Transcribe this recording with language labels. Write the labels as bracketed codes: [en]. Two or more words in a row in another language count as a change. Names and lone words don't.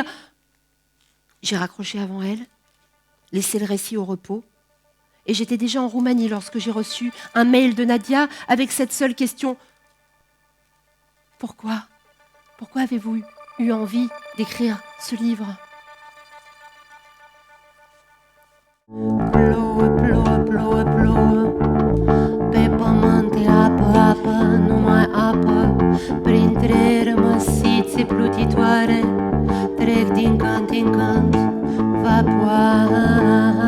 [fr] J'ai raccroché avant elle, laissé le récit au repos. Et j'étais déjà en Roumanie lorsque j'ai reçu un mail de Nadia avec cette seule question. Pourquoi avez-vous eu envie d'écrire ce livre ? [ro] Plouă, pe pământ e apă, numai apă, printre rămăsițe plutitoare, trec din când în când vapoare.